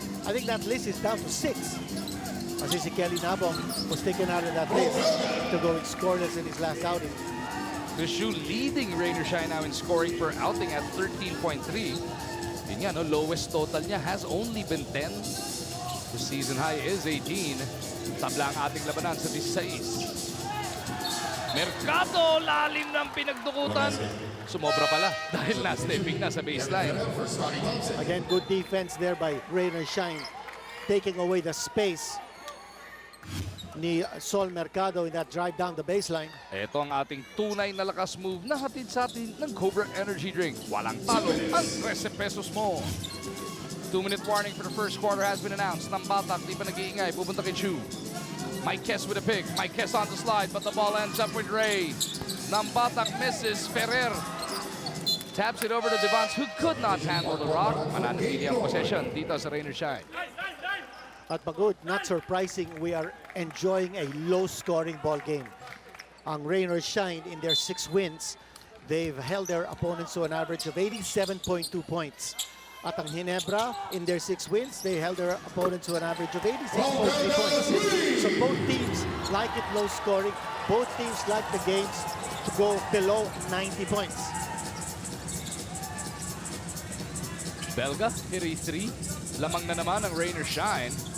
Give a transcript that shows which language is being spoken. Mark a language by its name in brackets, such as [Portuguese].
[English] I think that list is down to 6. [Filipino] Kasi si [English] Kelly Nabong was taken out of that list to go scoreless in his last outing. The shoe leading Rain or Shine now in scoring per outing at 13.3. [Filipino] Yun nga, no, [English] lowest total niya has only been 10. The season high is 18. [Filipino] Tabla ang ating labanan sa 16. Mercado, lalim ng pinagdukutan. Sumobra pala dahil na-stepping na sa baseline. [English] Again, good defense there by Rain or Shine, taking away the space ni Sol Mercado in that drive down the baseline. [Filipino] Ito ang ating tunay na lakas move na hatid sa atin ng Cobra Energy Drink. Walang talo ang 13 pesos mo. [English] 2-minute warning for the first quarter has been announced. Nambatak, [Filipino] di pa nag-iingay. Pupunta kay [English] Chu. Mike Kess with a pick. Mike Kess on the slide, but the ball ends up with Ray. Nambatak misses. Ferrer taps it over to Devans, who could not handle the rock. [Filipino] Mananatili ang possession dito sa Rain or Shine. At pagod, [English] not surprising, we are enjoying a low-scoring ball game. Ang Rain or Shine, in their 6 wins, they've held their opponents to an average of 87.2 points. At ang Ginebra, in their 6 wins, they held their opponents to an average of 86.3 points. So both teams like it low-scoring. Both teams like the games to go below 90 points. Belga hit a 3. [Filipino] Lamang na naman ang rain or shine.